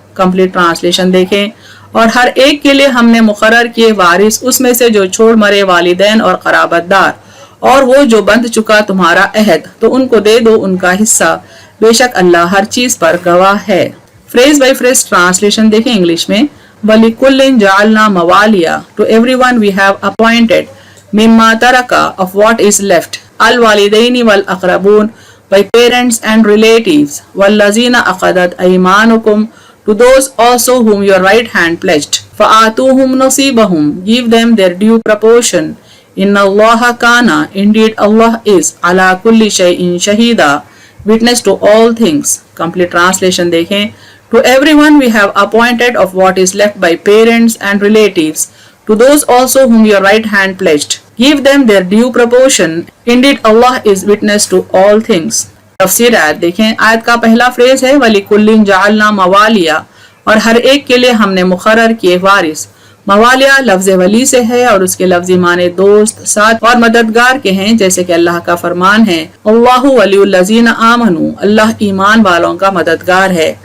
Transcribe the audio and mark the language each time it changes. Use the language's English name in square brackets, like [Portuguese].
[Hindi] Complete translation देखें। और हर एक के लिए हमने मुकर्रर किए वारिस, उसमें से जो छोड़ मरे वालिदैन और क़राबतदार, और वो जो बंध चुका तुम्हारा अहद, तो उनको दे दो उनका हिस्सा, बेशक अल्लाह हर चीज पर गवाह है। फ्रेज बाय फ्रेज ट्रांसलेशन देखें इंग्लिश में। [Arabic] वलिकुल्लिन जअलना मवालिया [English] To everyone we have appointed. [Arabic] मिम्मा तरका [English] of what is left. [Arabic] Al walidaini wal aqrabun [English] by parents and relatives. [Arabic] Wallazina aqadat aymanukum [English] to those also whom your right hand pledged. [Arabic] Fa'atuhum nasibahum [English] give them their due proportion. [Arabic] Inna Allaha kana [English] indeed Allah is [Arabic] ala kulli shay'in shahida [English] witness to all things. Complete translation देखें। To everyone we have appointed of what is left by parents and relatives. To those also whom your right hand pledged, give them their due proportion. Indeed, Allah is witness to all things. [Hindi] तफसीर आयत देखें। आयत का पहला phrase है [Arabic] वलिकुल्लिन जअलना मवालिया, [Hindi] और हर एक के लिए हमने मुकर्रर किए वारिस। मवालिया लफ्ज़ वली से है और उसके लफ्ज़ी माने दोस्त, साथ और मददगार के हैं, जैसे कि अल्लाह का फरमान है [Arabic] अल्लाहु वलियुल लज़ीना आमनू, [Hindi] अल्लाह ईमान वालों का मददगार है।